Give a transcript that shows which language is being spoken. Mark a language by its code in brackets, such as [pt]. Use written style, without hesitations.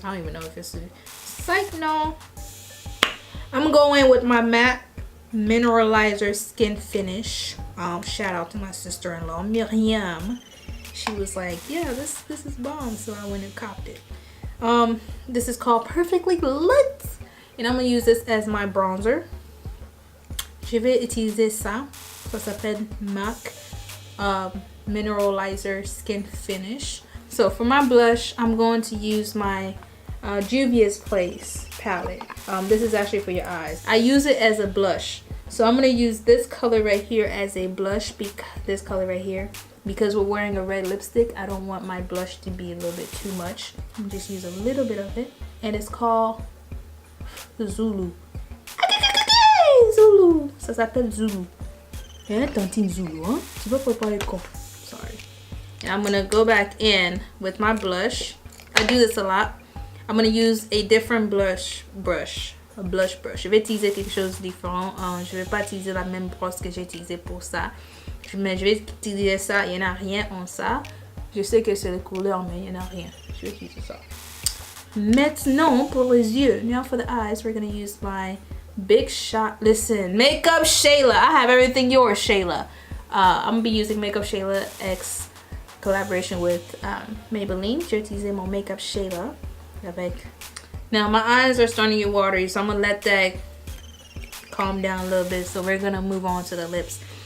[en] I don't even know if it's a psych. No. I'm gonna go in with my MAC Mineralizer Skin Finish. Shout out to my sister-in-law Miriam. She was like, "Yeah, this is bomb," so I went and copped it. This is called Perfectly Lit, and I'm gonna use this as my bronzer. [fr] je vais utiliser ça. Ça s'appelle MAC Mineralizer Skin Finish. [en] So for my blush, I'm going to use my Juvia's Place palette. This is actually for your eyes. I use it as a blush. So I'm going to use this color right here as a blush, this color right here. Because we're wearing a red lipstick, I don't want my blush to be a little bit too much. I'm just use a little bit of it. And it's called Zulu. Zulu. [fr] Ça s'appelle Zulu. Zulu, hein? Tu vas pas parler con. [en] Sorry. And I'm gonna go back in with my blush. I do this a lot. I'm gonna use a different blush brush. A blush brush. [fr] Je vais utiliser quelque chose de différent. Je vais pas utiliser la même brosse que j'ai utilisée pour ça. Mais je vais utiliser ça. Il n'y en a rien en ça. Je sais que c'est la couleur, mais il n'y en a rien. Je vais utiliser ça. Maintenant, pour les yeux. [en] Now for the eyes, we're gonna use my Big Shot. Listen, Makeup Shayla. I have everything yours, Shayla. I'm gonna be using Makeup Shayla X collaboration with Maybelline. [fr] Je vais utiliser mon Makeup Shayla avec. [en] Now my eyes are starting to get watery, so I'm gonna let that calm down a little bit. So we're gonna move on to the lips.